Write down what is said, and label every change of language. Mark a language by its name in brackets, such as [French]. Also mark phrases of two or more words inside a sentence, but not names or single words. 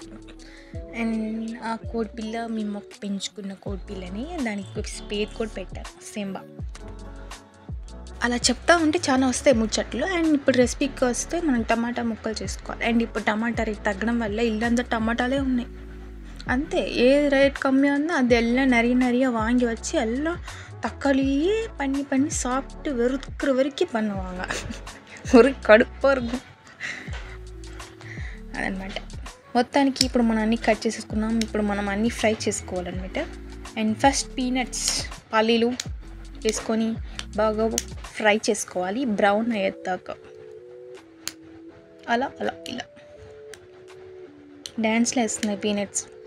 [Telugu] అండ్ ఆ కోడిపిల్ల మేము పెంచుకున్న కోడిపిల్లని దానికి పేరు కూడా పెట్టారు సింబా. అలా చెప్తా ఉంటే చాలా వస్తాయి ముచ్చట్లు. అండ్ ఇప్పుడు రెసిపీకి వస్తే మనం టమాటా ముక్కలు చేసుకోవాలి. అండ్ ఇప్పుడు టమాటా రేట్ తగ్గడం వల్ల ఇల్లంతా టమాటాలే ఉన్నాయి. అంతే, ఏ రేట్ కమ్మి ఉందో అది [Tamil] நிறைய வாங்கி வச்சு எல்லாம் தக்காளியே பண்ணி சாப்பிட்டு வெறுக்கிற வரைக்கும் பண்ணுவாங்க. ஒரு కడుపాக இருக்கும் అదనమాట. [Telugu] మొత్తానికి ఇప్పుడు మనం అన్నీ కట్ చేసేసుకున్నాం. ఇప్పుడు మనం అన్నీ ఫ్రై చేసుకోవాలన్నమాట. అండ్ ఫస్ట్ పీనట్స్ పల్లీలు వేసుకొని బాగా ఫ్రై చేసుకోవాలి, బ్రౌన్ అయ్యేదాకా. అలా ఇలా డ్యాన్స్లో వేస్తున్నాయి పీనట్స్.